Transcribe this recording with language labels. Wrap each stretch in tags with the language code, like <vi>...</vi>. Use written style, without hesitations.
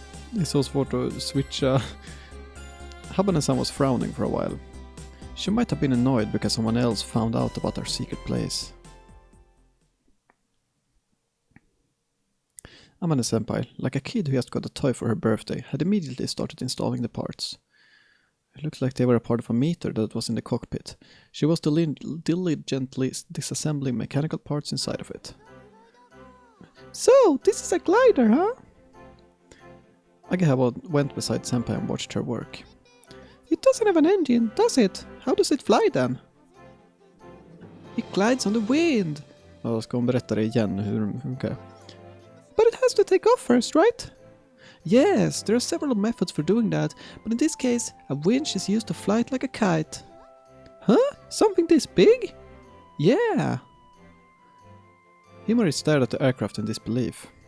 <sv>Det är så svårt att switcha.</sv> <en>Habane-san was frowning for a while. She might have been annoyed because someone else found out about our secret place. Amane-senpai, like a kid who just got a toy for her birthday, had immediately started installing the parts. It looked like they were a part of a meter that was in the cockpit. She was diligently disassembling mechanical parts inside of it. So, this is a glider, huh? Agahaba went beside senpai and watched her work. It doesn't have an engine, does it? How does it fly then? It glides on the wind.</en> <sv>Ja, ska hon berätta det igen hur de funkar?</sv> <en>But it has to take off first, right? Yes, there are several methods for doing that, but in this case, a winch is used to fly it like a kite. Huh? Something this big? Yeah. Himari stared at the aircraft in disbelief.</en>